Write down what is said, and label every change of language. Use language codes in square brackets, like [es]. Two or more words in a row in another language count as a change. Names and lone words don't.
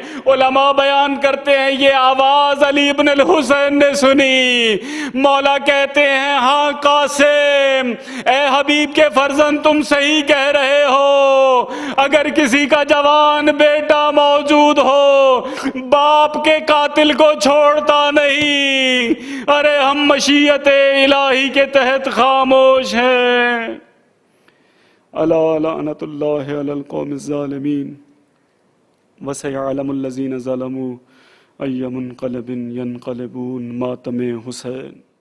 [ur] علماء بیان کرتے ہیں یہ آواز علی ابن الحسین نے سنی، مولا کہتے ہیں ہاں قاسم، اے حبیب کے فرزند تم صحیح کہہ رہے ہو، اگر کسی کا جوان بیٹا موجود ہو باپ کے قاتل کو چھوڑتا نہیں۔ ارے ہم مشیت الہی کے تحت خاموش ہیں۔ [ar] الا لعنت اللہ علی القوم الظالمین وسیعلم الذین ظلموا ای منقلب ینقلبون۔ [ur] ماتم حسین۔